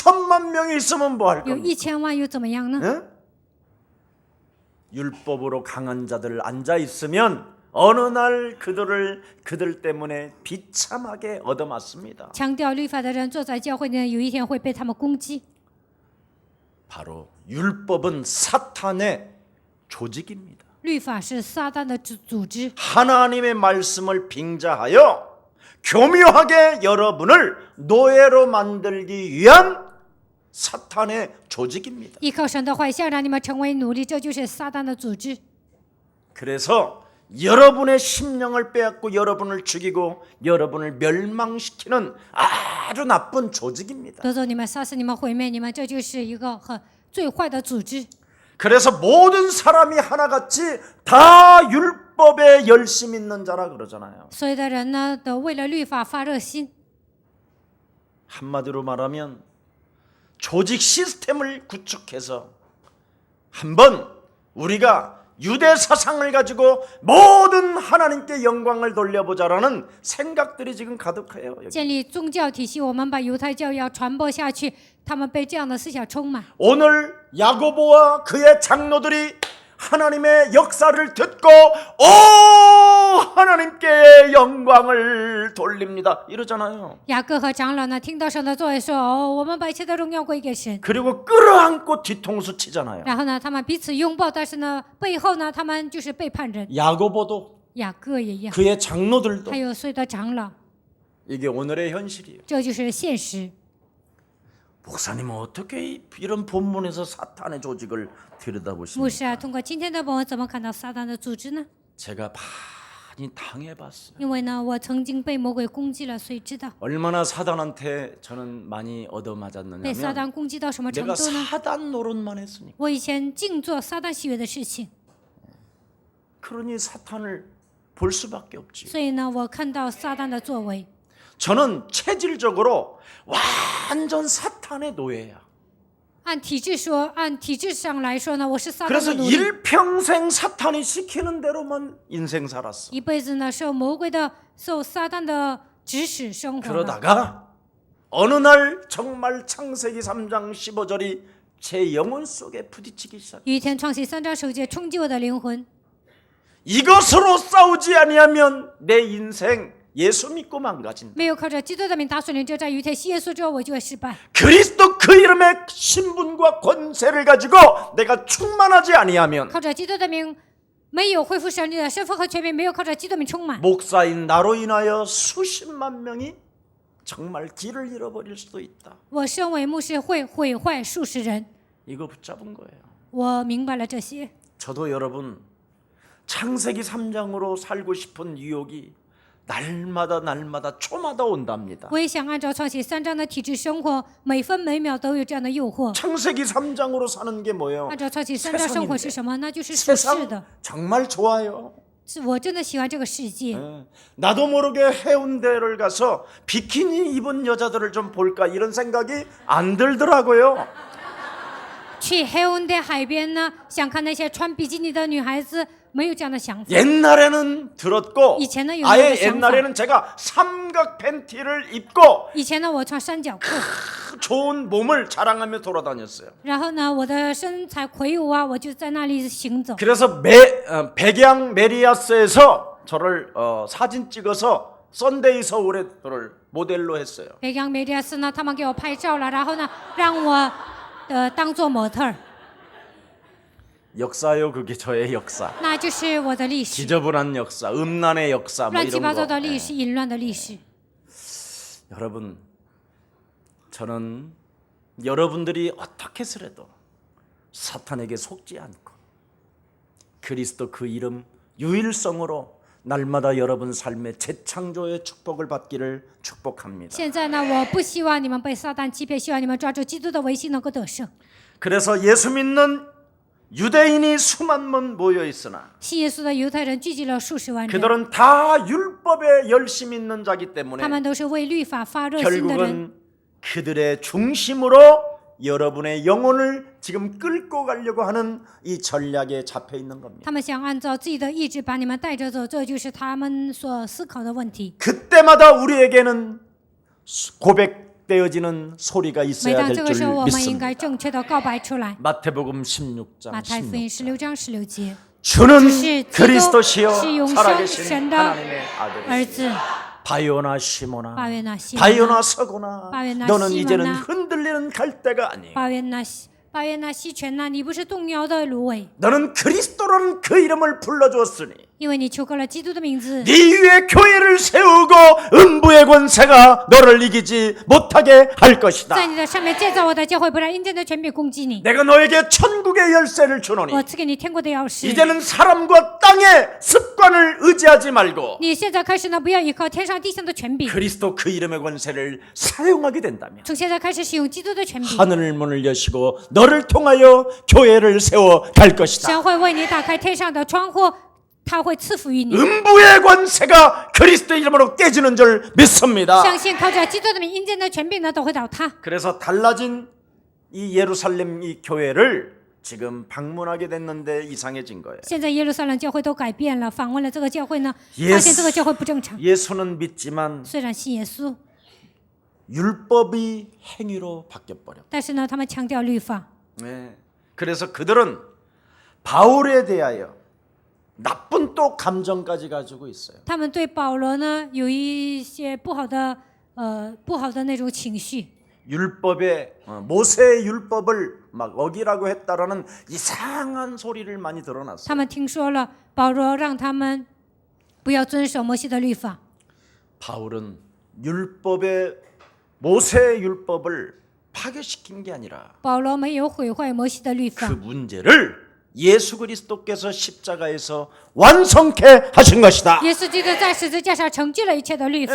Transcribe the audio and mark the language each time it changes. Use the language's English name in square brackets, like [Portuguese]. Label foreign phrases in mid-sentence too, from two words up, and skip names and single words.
[Korean] 천만 명이 있으면 뭐 할 [Chinese] 有 [Korean] 겁니까? [Chinese] 1000 万又怎么样呢？ [Korean] 예? 율법으로 강한 자들 앉아 있으면 어느 날 그들 때문에 비참하게 얻어맞습니다. [Chinese] 强调律法的人坐在教会呢，有一天会被他们攻击。 [Korean] 바로 율법은 사탄의 조직입니다. [Chinese] 律法是撒旦的组织， [Korean] 하나님의 말씀을 빙자하여 교묘하게 여러분을 노예로 만들기 위한 사탄의 조직입니다. [Chinese] 依靠神的话，想让你们成为奴隶，这就是撒旦的组织。 [Korean] 그래서 여러분의 심령을 빼앗고 여러분을 죽이고 여러분을 멸망시키는 아주 나쁜 조직입니다. [Chinese] 夺走你们，杀死你们，毁灭你们，这就是一个很最坏的组织。 [Korean] 그래서 모든 사람이 하나같이 다 율법에 열심 있는 자라 그러잖아요. [Chinese] 所有的人呢，都为了律法发热心。 [Korean] 한마디로 말하면 조직 시스템을 구축해서 한번 우리가 유대 사상을 가지고 모든 하나님께 영광을 돌려보자라는 생각들이 지금 가득해요. 여기. [Chinese] 建立宗教体系，我们把犹太教要传播下去，他们被这样的思想充满。 [Korean] 오늘 야고보와 그의 장로들이 하나님의 역사를 듣고 오 하나님께 영광을 돌립니다 이러잖아요. [Chinese] 雅各和长老呢，听到神的作为说：“哦，我们把一切的荣耀归给神。 [Korean] 그리고 끌어안고 뒤통수 치잖아요. ” [Chinese] 然后呢，他们彼此拥抱，但是呢，背后呢，他们就是背叛人。 [Korean] 야고보도 [Chinese] 雅各也一样， [Korean] 그의 장로들도 [Chinese] 还有所有的长老， [Korean] 이게 오늘의 현실이에요. [Chinese] 这就是现实。 [Korean] 목사님은 어떻게 이런 본문에서 사탄의 조직을 [Chinese] 牧 [Korean] 들여다보십니까? [Chinese] 师啊，通过今天的本文，怎么看到撒旦的组织呢？ [Korean] 제가 많이 당해봤어요. [Chinese] 因为呢，我曾经被魔鬼攻击了，所以知道 [Korean] 얼마나 사단한테 저는 많이 [Chinese] 被撒 [Korean] 얻어맞았느냐면 [Chinese] 旦攻击到什么程 [Korean] 내가 [Chinese] 度呢？ [Korean] 사단 노릇만 했으니까. [Chinese] 我以前净做撒旦喜悦的事情， [Korean] 그러니 사탄을 볼 수밖에 없지. [Chinese] 所以呢，我看到撒旦的作为。 [Korean] 저는 체질적으로 완전 사탄의 노예야. [Chinese] 按体制上来说呢，我是撒旦 [Korean] 그래서 [Chinese] 的奴隶， [Korean] 일평생 사탄이 시키는 대로만 인생 살았어. [Chinese] 一辈子呢受撒旦的指使生活了。 [Korean] 그러다가 어느 날 정말 창세기 3장 15절이 제 영혼 속에 부딪히기 시작. [Chinese] 有一天，创世3章9节冲击我的灵魂， [Korean] 이것으로 싸우지 아니하면 내 인생 예수 믿고 망가진다. [Chinese] 没有靠着基督的名打属灵征战，有一天信耶稣之后，我就会失败。 [Korean] 그리스도 그 이름의 신분과 권세를 가지고 내가 충만하지 아니하면 [Chinese] 靠着基督的名，没有恢复神的身份和权柄，没有靠着基督的名充满， [Korean] 목사인 나로 인하여 수십만 명이 정말 길을 잃어버릴 수도 있다. [Chinese] 我身为牧师会毁坏数十人。 [Korean] 이거 붙잡은 거예요. [Chinese] 我明白了这些， [Korean] 저도 여러분 창세기 3장으로 살고 싶은 유혹이 날마다 초마다 온답니다. [Chinese] 我也想按照创世3章的体制生活，每分每秒都有这样的诱惑。 [Korean] 창세기 3장으로 사는 게 뭐예요? [Chinese] 按照创世3章生活是什么？那就是属世 [Korean] 세상 [Chinese] 的。 [Korean] 정말 좋아요. [Chinese] 是我真的喜欢这个世界。 [Korean] 나도 모르게 해운대를 가서 비키니 입은 여자들을 좀 볼까 이런 생각이 안 들더라고요. [Chinese] 去黑温的海边呢，想看那些穿比基尼的女孩子，没有这样的想法。 [Korean] 옛날에는 들었고 이제는 아예 이런 옛날에는 제가 삼각 팬티를 입고 [Chinese] 以前呢，我穿三角裤， [Korean] 좋은 몸을 자랑하며 돌아다녔어요. [Chinese] 然后呢，我的身材魁梧啊，我就在那里行走。 [Korean] 그래서 백양 메리아스에서 저를 사진 찍어서 썬데이 서울에 저를 모델로 했어요. [Chinese] 北洋梅利亚斯呢，他们给我拍照了，然后呢，让我当做模特儿， [Korean] 역사요, 그게 저의 역사. [Chinese] 那就是我的历史， [Korean] 지저분한 역사, 음란의 역사, 뭐 [Chinese] 乱七 [Korean] 이런 [Chinese] 八糟 [Korean] 거. [Chinese] 的历史，淫乱的历史。 [Korean] 여러분, 저는 여러분들이 어떻게 해서라도 사탄에게 속지 않고 그리스도 그 이름 유일성으로 날마다 여러분 삶의 재창조의 축복을 받기를 축복합니다. [Chinese] 现在呢，我不希望你们被撒旦欺骗，希望你们抓住基督的维系能够得胜。 [Korean] 그래서 예수 믿는 유대인이 수만 명 모여 있으나 [Chinese] 信耶稣的犹太人聚集了数十万人， [Korean] 그들은 다 율법에 열심 있는 자기 때문에 [Chinese] 他们都是为律法发热心的人。 [Korean] 결국은 그들의 중심으로 여러분의 영혼을 지금 끌고 가려고 하는 이 전략에 잡혀 있는 겁니다. [Chinese] 他们想按照自己的意志把你们带着走，这就是他们所思考的问题。 [Korean] 그때마다 우리에게는 고백되어지는 소리가 [Chinese] 每 [Korean] 있어야 [Chinese] 当 [Korean] 될 [Chinese] 这个时候， [Korean] 줄 [Chinese] 我们应 [Korean] 믿습니다. [Chinese] 该正确的告白出来。 [Korean] 마태복음 16장 [Chinese] 马太福音 [Korean] 16절 [Chinese] 16章16节， [Korean] 주는 [Chinese] 是基督 [Korean] 그리스도시요 [Chinese] 是永生 [Korean] 살아계신 [Chinese] 神的 [Korean] 하나님의 [Chinese] 儿 [Korean] 아들이시다. [Chinese] 子。 [Korean] 바요나 시모나 [Chinese] 巴约纳西摩 [Korean] 바요나 [Chinese] 纳， [Korean] 서고나 바요나 너는 시모나 이제는 흔들리는 갈대가 아니에요. [Chinese] 巴约纳西全呐，你不是动摇的芦苇， [Korean] 너는 그리스도라는 그 이름을 불러주었으니 [Chinese] 因为你求告了基督的名字， [Korean] 네 위에 교회를 세우고 음부의 권세가 너를 이기지 못하게 할 것이다. [Chinese] 在你的上面建造我的教会，不让阴间的权柄攻击你。 [Korean] 내가 너에게 천국의 열쇠를 주노니 [Chinese] 我赐给你天国的钥匙。 [Korean] 이제는 사람과 땅의 습관을 의지하지 말고 [Chinese] 你现在开始呢，不要依靠天上地下的权柄， [Korean] 그리스도 그 이름의 권세를 사용하게 된다면 [Chinese] 从现在开始使用基督的权柄， [Korean] 하늘 문을 여시고 너를 통하여 교회를 세워 갈 것이다. [Chinese] 神会为你打开天上的窗户，他会赐福于你。 [Korean] 음부의 권세가 그리스도 이름으로 깨지는 줄 믿습니다. [Chinese] 相信靠着基督的名，阴间的权柄呢都会倒塌。 [Korean] 그래서 달라진 이 예루살렘 이 교회를 지금 방문하게 됐는데 이상해진 거예요. [Chinese] 现在耶路撒冷教会都改变了，访问了这个教会呢， [Korean] 예수 [Chinese] 发现这个教会不正常。 [Korean] 예수는 믿지만 [Chinese] 虽然信耶稣， [Korean] 율법이 행위로 바뀌어 버려. [Chinese] 但是呢，他们强调律法， [Korean] 네. 그래서 그들은 바울에 대하여 나쁜 또 감정까지 가지고 있어요. [Chinese] 他们对保罗呢有一些不好的那种情绪。 [Korean] 율법에 모세의 율법을 막 어기라고 했다라는 이상한 소리를 많이 들어놨어요. [Chinese] 他们听说了保罗让他们不要遵守摩西的律法， [Korean] 바울은 율법의 모세의 율법을 파괴시킨 게 아니라 [Chinese] 保罗没有毁坏摩西的律 [Korean] 그 [Chinese] 法， [Korean] 문제를 예수 그리스도께서 십자가에서 완성케 하신 것이다. [Chinese] 耶稣基督在十字架上成就了一切的律法，